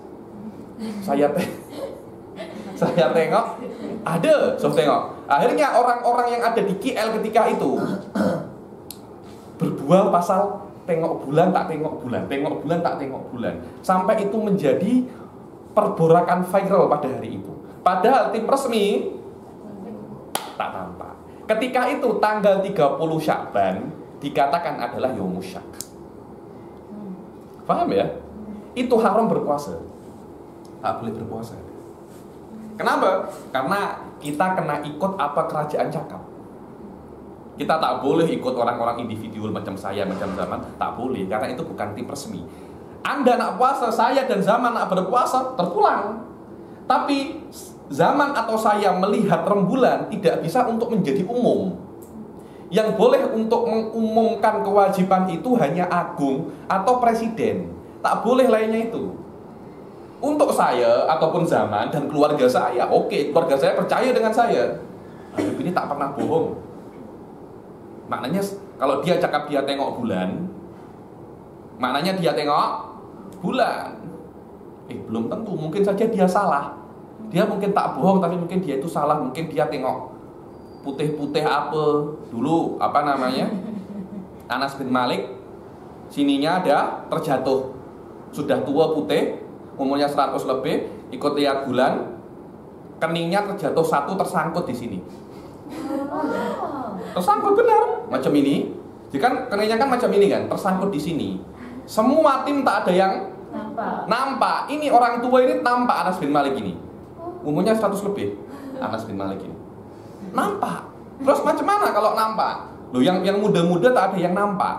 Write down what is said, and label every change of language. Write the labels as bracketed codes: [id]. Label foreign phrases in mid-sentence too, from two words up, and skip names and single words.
[ms] Saya tengok. Ada, saya tengok. Akhirnya orang-orang yang ada di KL ketika itu berbual pasal tengok bulan tak tengok bulan, tengok bulan tak tengok bulan, sampai itu menjadi perborakan viral pada hari itu. Padahal tim resmi tak tampak. Ketika itu tanggal 30 Sya'ban dikatakan adalah [ar] يوم الشك. [ms] Paham ya? Itu haram berpuasa. Tak boleh berpuasa. Kenapa? Karena kita kena ikut apa kerajaan cakap. Kita tak boleh ikut orang-orang individual macam saya, macam Zaman. Tak boleh, karena itu bukan tim resmi. Anda nak puasa, saya dan Zaman nak berpuasa, terpulang. Tapi Zaman atau saya melihat rembulan tidak bisa untuk menjadi umum. Yang boleh untuk mengumumkan kewajiban itu hanya agung atau presiden. Tak boleh lainnya itu. Untuk saya ataupun Zaman dan keluarga saya, oke, keluarga saya percaya dengan saya. Habib ini tak pernah bohong. Maknanya kalau dia cakap dia tengok bulan, maknanya dia tengok bulan. Belum tentu, mungkin saja dia salah. Dia mungkin tak bohong, tapi mungkin dia itu salah. Mungkin dia tengok putih-putih apa dulu, apa namanya, Anas bin Malik, sininya ada terjatuh. Sudah tua putih, umurnya 100 lebih, ikut lihat bulan, keningnya terjatuh satu, tersangkut di sini. Tersangkut benar, macam ini. Jika keningnya kan macam ini kan, tersangkut di sini. Semua tim tak ada yang nampak. Ini orang tua ini nampak Anas bin Malik ini. Umurnya 100 lebih, Anas bin Malik ini. Nampak. Terus macam mana kalau nampak? Loh, yang muda-muda tak ada yang nampak.